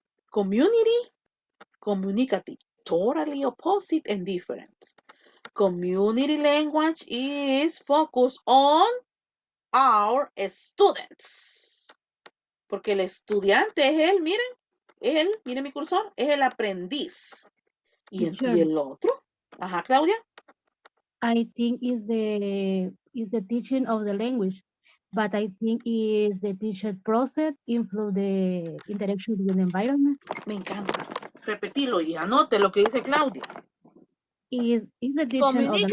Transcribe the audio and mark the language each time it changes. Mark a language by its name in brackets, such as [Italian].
[English] Community, communicative. Totally opposite and different. Community language is focused on our students. [Spanish] Porque el estudiante es él, miren mi cursor, es el aprendiz. Y [English] Teacher, [Spanish] el otro, ajá, Claudia. [English] I think is the teaching of the language, but I think is the teacher process influence the interaction with the environment. [Spanish] Me encanta. Repetilo y anote lo que dice Claudia. [English] Is the teaching of the language.